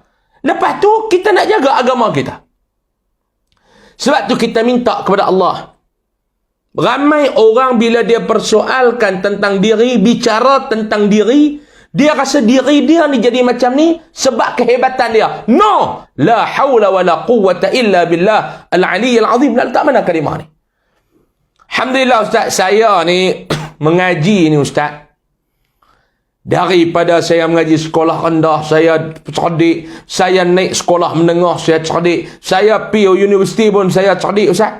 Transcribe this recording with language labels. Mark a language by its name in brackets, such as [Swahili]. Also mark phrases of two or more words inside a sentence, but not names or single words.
[Malay] Lepas tu, kita nak jaga agama kita. Sebab tu kita minta kepada Allah. Ramai orang bila dia persoalkan tentang diri, bicara tentang diri, dia rasa diri dia ni jadi macam ni sebab kehebatan dia. [Arabic] No! لا حول ولا قوة إلا بالله العلي العظيم. [Malay] Nak letak mana kalimah ni? Alhamdulillah, Ustaz, saya ni mengaji ni, Ustaz. Daripada saya mengaji sekolah rendah, saya cerdik. Saya naik sekolah menengah, saya cerdik. Saya pergi universiti pun saya cerdik, Ustaz.